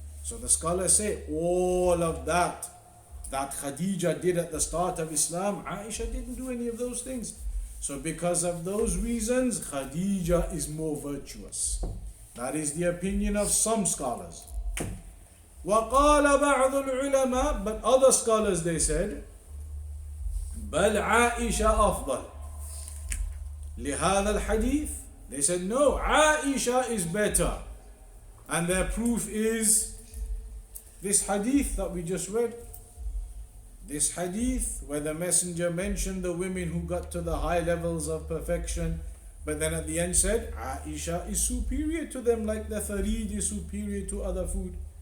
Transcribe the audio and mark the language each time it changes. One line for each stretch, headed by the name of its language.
English: So the scholars say all of that Khadijah did at the start of Islam, Aisha didn't do any of those things. So because of those reasons, Khadijah is more virtuous. That is the opinion of some scholars.
Arabic: وَقَالَ بَعْضُ الْعُلَمَاء,
English: but other scholars they said,
Arabic: بل عائشة أفضل لهذا الحديث.
English: They said no, Aisha is better, and their proof is this hadith that we just read. This hadith where the Messenger mentioned the women who got to the high levels of perfection, but then at the end said Aisha is superior to them, like the tharid is superior to other food.